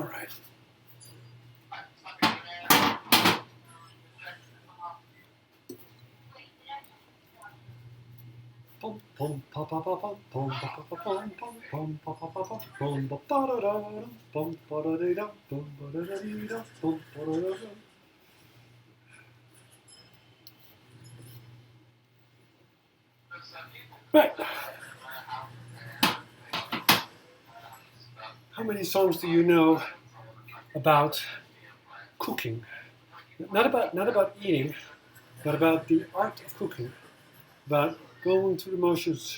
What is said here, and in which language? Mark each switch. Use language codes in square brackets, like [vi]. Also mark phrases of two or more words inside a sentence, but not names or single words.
[en] Alright. Pom pom pa pa pa pom pom pa pa pa pom pom pom pa pa pa pa pom pa pa da da pom pa da da pom pa da da pom pa da da. Right. How many songs do you know about cooking? Not about eating, but about the art of cooking, about going through the motions.